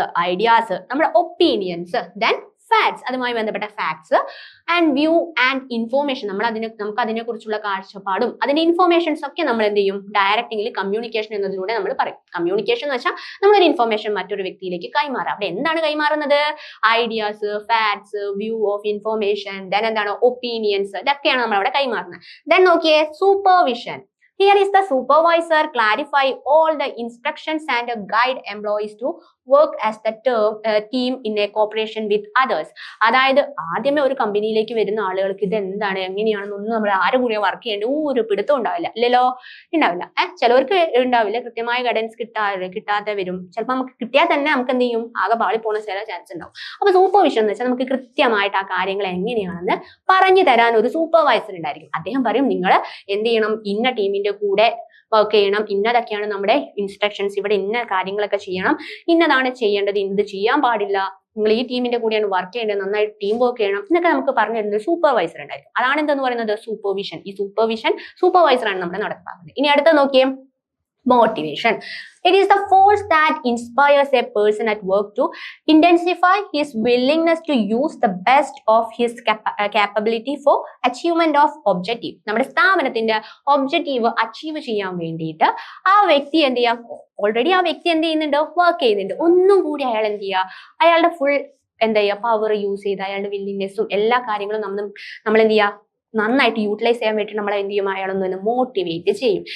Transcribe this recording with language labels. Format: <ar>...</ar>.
<ml>Ideas, നമ്മുടെ opinions, then facts, അതുമായി ബന്ധപ്പെട്ട facts, and view and information, നമുക്ക് അതിനെ കുറിച്ചുള്ള കാഴ്ചപ്പാടും അതിന്റെ ഇൻഫോർമേഷൻസ് ഒക്കെ നമ്മൾ എന്ത് ചെയ്യും? ഡയറക്റ്റിംഗിൽ കമ്മ്യൂണിക്കേഷൻ എന്നതിലൂടെ നമ്മൾ പറയും. കമ്മ്യൂണിക്കേഷൻ എന്ന് വെച്ചാൽ നമ്മളൊരു ഇൻഫോർമേഷൻ മറ്റൊരു വ്യക്തിയിലേക്ക് കൈമാറാം. അവിടെ എന്താണ് കൈമാറുന്നത്? Ideas, facts, view of information, then എന്താണ്? ഒപ്പീനിയൻസ്, ഇതൊക്കെയാണ് നമ്മൾ അവിടെ കൈമാറുന്നത്. ദെൻ നോക്കിയേ, supervision.</ml> <en>Here is the supervisor clarify all the instructions and guide employees to work as the team in a cooperation with others.</en> <ml>അതായത് ആദ്യമേ ഒരു കമ്പനിയിലേക്ക് വരുന്ന ആളുകൾക്ക് ഇത് എന്താണ് എങ്ങനെയാണെന്നൊന്നും നമ്മൾ ആരും കൂടി വർക്ക് ചെയ്യേണ്ട ഒരു പിടുത്തം ഉണ്ടാവില്ല. ഇല്ലല്ലോ? ഉണ്ടാവില്ല. ചിലവർക്ക് ഉണ്ടാവില്ല, കൃത്യമായ ഗൈഡൻസ് കിട്ടാതെ വരും. ചിലപ്പോൾ നമുക്ക് കിട്ടിയാൽ തന്നെ നമുക്ക് എന്ത് ചെയ്യും? ആകെ പാളി പോകുന്ന ചില ചാൻസ് ഉണ്ടാവും. അപ്പൊ സൂപ്പർവിഷൻ എന്ന് വെച്ചാൽ നമുക്ക് കൃത്യമായിട്ട് ആ കാര്യങ്ങൾ എങ്ങനെയാണെന്ന് പറഞ്ഞു തരാൻ ഒരു സൂപ്പർവൈസർ ഉണ്ടായിരിക്കും. അദ്ദേഹം പറയും നിങ്ങൾ എന്ത് ചെയ്യണം? ഇന്ന ടീമിന്റെ കൂടെ വർക്ക് ചെയ്യണം, ഇന്നതൊക്കെയാണ് നമ്മുടെ ഇൻസ്ട്രക്ഷൻസ്, ഇവിടെ ഇന്ന കാര്യങ്ങളൊക്കെ ചെയ്യണം, ഇന്നതാണ് ചെയ്യേണ്ടത്, ഇത് ചെയ്യാൻ പാടില്ല, നിങ്ങൾ ഈ ടീമിന്റെ കൂടെയാണ് വർക്ക് ചെയ്യേണ്ടത്, നന്നായിട്ട് ടീം വർക്ക് ചെയ്യണം എന്നൊക്കെ നമുക്ക് പറഞ്ഞു തരുന്ന ഒരു സൂപ്പർവൈസർ ഉണ്ടായിരിക്കും. അതാണ് എന്തെന്ന് പറയുന്നത്? സൂപ്പർവിഷൻ. ഈ സൂപ്പർവൈസറാണ് നമ്മുടെ നടപ്പാക്കുന്നത്. ഇനി അടുത്ത നോക്കിയേ, motivation.</ml> <en>It is the force that inspires a person at work to intensify his willingness to use the best of his capability for achievement of objective.</en> <ml>നമ്മുടെ സ്ഥാപനത്തിന്റെ ഒബ്ജക്റ്റീവ് അച്ചീവ് ചെയ്യാൻ വേണ്ടിയിട്ട് ആ വ്യക്തി എന്ത് ചെയ്യാം? ഓൾറെഡി ആ വ്യക്തി എന്ത് ചെയ്യുന്നുണ്ട്? വർക്ക് ചെയ്യുന്നുണ്ട്. ഒന്നും കൂടി അയാൾ എന്ത് ചെയ്യുക? അയാളുടെ ഫുൾ എന്താ ചെയ്യുക? പവർ യൂസ് ചെയ്ത് അയാളുടെ വില്ലിങ്നെസ്സും എല്ലാ കാര്യങ്ങളും നമ്മൾ എന്ത് ചെയ്യുക? നന്നായിട്ട് യൂട്ടിലൈസ് ചെയ്യാൻ വേണ്ടി നമ്മൾ എന്ത് ചെയ്യും? അയാളൊന്ന് മോട്ടിവേറ്റ് ചെയ്യും.</ml>